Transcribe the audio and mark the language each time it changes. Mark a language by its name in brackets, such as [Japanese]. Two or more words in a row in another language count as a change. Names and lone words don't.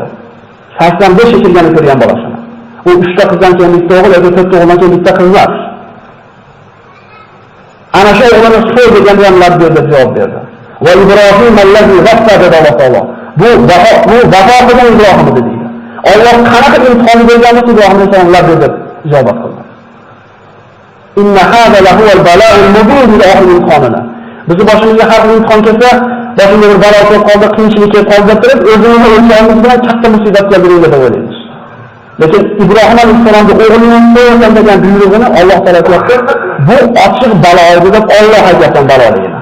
[Uzbek] 85 shetilganda ko'rgan bolasini. U 3 ta qizdan keyin bitta o'g'il yoki 4 ta o'g'ildan keyin bitta qiz emas. Ana shu o'g'ilni so'y deganda ham labbayk deb javob berdi. [Arabic] وإبراهيم الذي وفى [Uzbek] dedi Alloh taolo. Bu vafo qilgan Ibrohim edi deydi. Alloh qanaqa imtihon berganini Ibrohim alayhisalom labbayk deb javob qildi. [Arabic] Inna hada lahu al-bala'ul mubin ila ahli imtihonina. [Uzbek] Bizi boshimizga har bir imtihon kelsa, boshimizga bir balo kelib qoldi, qiyinchilik kelib qoldi deb turib, o'zimizni o'lchaymiz bilan katta musibat keldi deb o'ylaymiz. Lekin Ibrohim alayhisalomning o'g'lining so'ygan degan buyrug'ini Alloh taolo aytdi, bu ochiq balo edi deb Alloh aytgan baloligini.